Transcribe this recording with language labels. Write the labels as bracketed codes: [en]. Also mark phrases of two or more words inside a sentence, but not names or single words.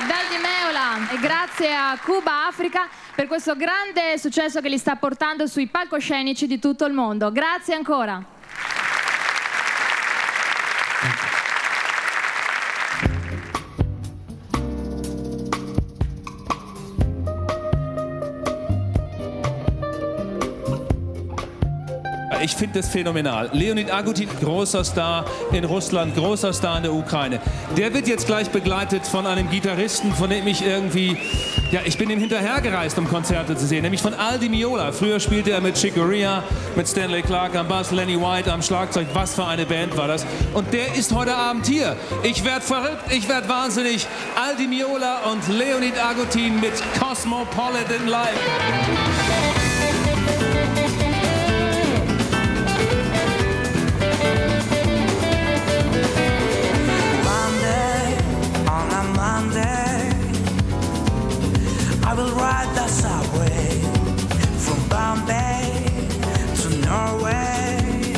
[it] di Meola e grazie a Cuba Africa per questo grande successo che li sta portando sui palcoscenici di tutto il mondo. Grazie ancora. [de] Ich finde das phänomenal. Leonid Agutin, großer Star in Russland, großer Star in der Ukraine. Der wird jetzt gleich begleitet von einem Gitarristen, von dem ich irgendwie, ja, ich bin ihm hinterhergereist, um Konzerte zu sehen, nämlich von Meola. Früher spielte er mit Chick Corea, mit Stanley Clarke am Bass, Lenny White am Schlagzeug. Was für eine Band war das? Und der ist heute Abend hier. Ich werde verrückt, ich werde wahnsinnig. Meola und Leonid Agutin mit Cosmopolitan live. [en] I will ride the subway from Bombay to Norway.